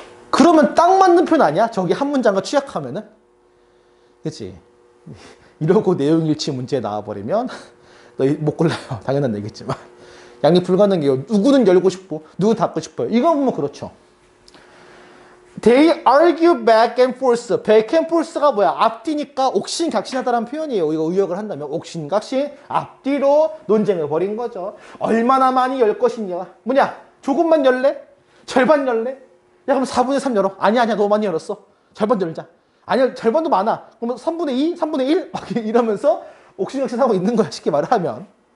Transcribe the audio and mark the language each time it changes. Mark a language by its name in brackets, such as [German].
[Korean] 그러면 딱 맞는 표현 아니야? 저기 한 문장과 취약하면은? 그치? 이러고 내용일치 문제 나와버리면 너 못 골라요. 당연한 얘기겠지만. 양립 불가능해요. 누구는 열고 싶고, 누구는 닫고 싶어요. 이거 보면 그렇죠. [English] They argue back and forth. back and forth가 [Korean] 뭐야? 앞뒤니까 옥신각신하다라는 표현이에요. 이거 의역을 한다면 옥신각신, 앞뒤로 논쟁을 벌인 거죠. 얼마나 많이 열 것이냐? 뭐냐? 조금만 열래? 절반 열래? 야, 그럼 4분의 3 열어. 아니야, 너무 많이 열었어. 절반 열자. 아니야, 절반도 많아. 그러면 3분의 2, 3분의 1? 막 이러면서 옥신각신하고 있는 거야, 쉽게 말을 하면.